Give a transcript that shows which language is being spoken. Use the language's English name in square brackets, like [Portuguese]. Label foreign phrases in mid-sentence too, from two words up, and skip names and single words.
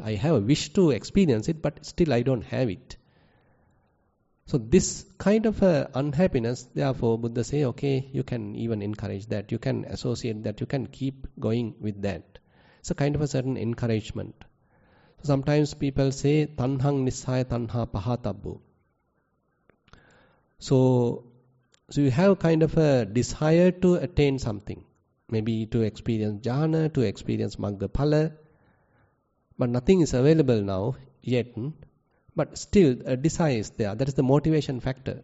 [English] I have a wish to experience it, but still I don't have it. So this kind of unhappiness, therefore Buddha say, okay, you can even encourage that. You can associate that. You can keep going with that. It's a kind of a certain encouragement. So sometimes people say, [Pali] tanhang nissaya tanha pahatabbu. [English] So you have kind of a desire to attain something. Maybe to experience jhana, to experience [Pali] magga phala. [English] But nothing is available now yet. But still a desire is there. That is the motivation factor.